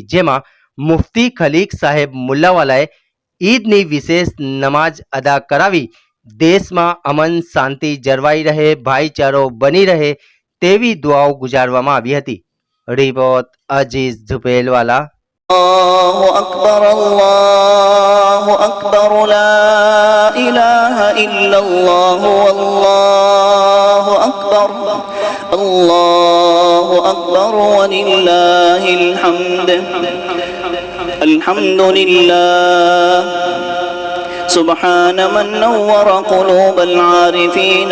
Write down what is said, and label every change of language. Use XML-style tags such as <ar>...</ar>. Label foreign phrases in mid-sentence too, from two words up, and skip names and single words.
<gu>જેમાં મુફ્તી ખલીક સાહેબ મુલ્લાવાલાએ ઈદની વિશેષ નમાઝ અદા કરાવી દેશમાં અમન શાંતિ જળવાઈ રહે, ભાઈચારો બની રહે તેવી દુઆઓ ગુજારવામાં આવી હતી। રિપોર્ટ અજીઝ ધુપેલવાલા।</gu> <ar>الله أكبر لا إله إلا الله الله أكبر ولله الحمد अल्हम्दुलिल्लाह سبحان من نور قلوب العارفين</ar>